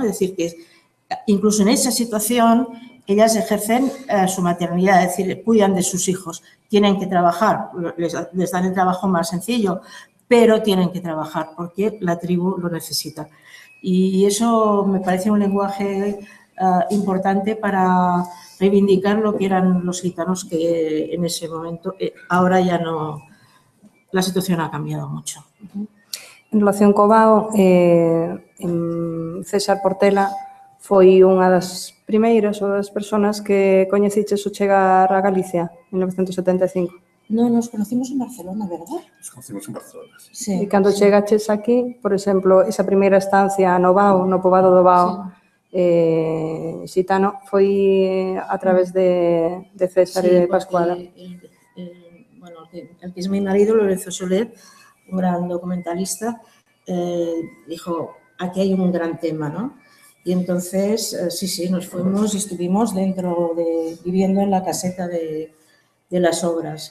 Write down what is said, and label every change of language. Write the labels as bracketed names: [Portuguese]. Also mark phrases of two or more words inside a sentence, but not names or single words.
[Spanish] Es decir, que incluso en esa situación ellas ejercen su maternidad, es decir, cuidan de sus hijos, tienen que trabajar, les dan el trabajo más sencillo, pero tienen que trabajar porque la tribu lo necesita. Y eso me parece un lenguaje importante para reivindicar lo que eran los gitanos que en ese momento, ahora ya no, la situación ha cambiado mucho. [Galician] En relación co Bao, César Portela foi unha das primeiras ou das persoas que coñeciches o chegar a Galicia en 1975. [Spanish] No, nos conocimos en Barcelona, ¿verdad? Nos conocimos en Barcelona. Sí. [Galician] E cando chegaches aquí, por exemplo, esa primeira estancia no Bao, no poboado do Bao, xitano, foi a través de César e de Pascuala. [Spanish] Bueno, el que es mi marido, Lorenzo Soler, un gran documentalista, dijo, aquí hay un gran tema, ¿no? Y entonces, sí, nos fuimos y estuvimos viviendo en la caseta de las obras.